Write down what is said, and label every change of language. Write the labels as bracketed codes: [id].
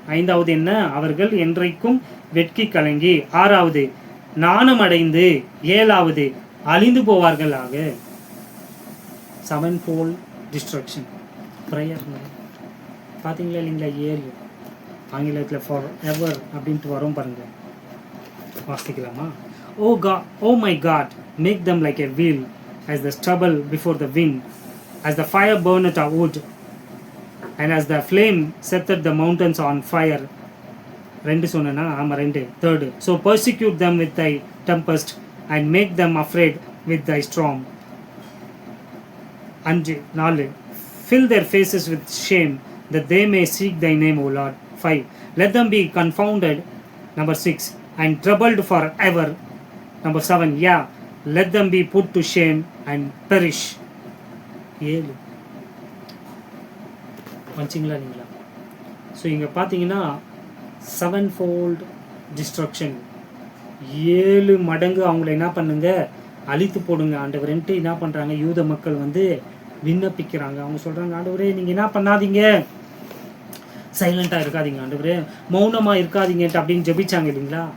[ta] 5வது என்ன, அவர்கள் என்றைக்கும் வெட்கி கலங்கி. 6வது நாணமடைந்து. 7வது அழிந்து போவார்களாக. [en] 7-fold destruction prayer. [ta] பார்த்தீங்களா இல்லைங்களா, 7 ஆங்கிலத்தில் [en] forever [ta] அப்படின்ட்டு வரும் பாருங்க. வாசிக்கலாமா? [en] Oh my God, make them like a wheel as the stubble before the wind, as the fire burneth a wood, and as the flame setteth the mountains on fire. 2 [ta] சொன்னா ஆமாம் [en] 2. 3rd, so persecute them with thy tempest and make them afraid with thy storm. 4, fill their faces with shame that they may seek thy name, O Lord. 5, let them be confounded. Number 6, and troubled forever. Number 7, yeah, let them be put to shame and perish. [ta] 7 வச்சிங்களா நீங்களா? So இங்கே பார்த்தீங்கன்னா 7-fold destruction, 7 மடங்கு அவங்கள என்ன பண்ணுங்க, அழித்து போடுங்க ஆண்டவரேன்ட்டு என்ன பண்ணுறாங்க, யூத மக்கள் விண்ணப்பிக்கிறாங்க. அவங்க சொல்கிறாங்க, ஆண்டவரே நீங்கள் என்ன பண்ணாதீங்க, சைலண்ட்டாக இருக்காதீங்க ஆண்டவரே, மௌனமாக இருக்காதீங்கன்ட்டு அப்படின்னு ஜெபிச்சாங்க இல்லைங்களா.